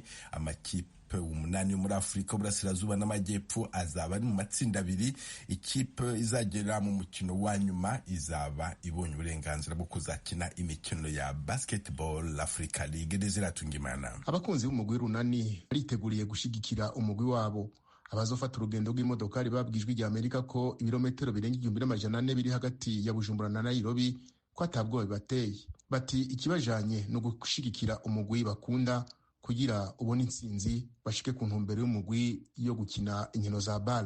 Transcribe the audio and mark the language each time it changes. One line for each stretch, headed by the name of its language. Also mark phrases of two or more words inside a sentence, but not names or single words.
Kinyarwanda: Amakipe umunani yo muri Afurika y'Uburasirazuba n'Amajyepfo azaba ari mu matsinda abiri. Ikipe izagera mu mukino wa nyuma izaba ibonye uburenganzira bwo kuzakina imikino ya Basketball Africa League. Desiratungimana,
Rundi: abakunzi b'umugwi runani bariteguriye gushigikira umugwi wabo. Abazofata urugendo rw'imodokari babwijwe rya Amerika ko ibirometero birenga 1400 biri hagati ya Bujumbura na Nairobi ko atabwoba bibateye. Bati ikibajanye no gushigikira umugwi bakunda kugira ubone intsinzi bashike ku ntumbero y'umugwi yo gukina inkino za ball.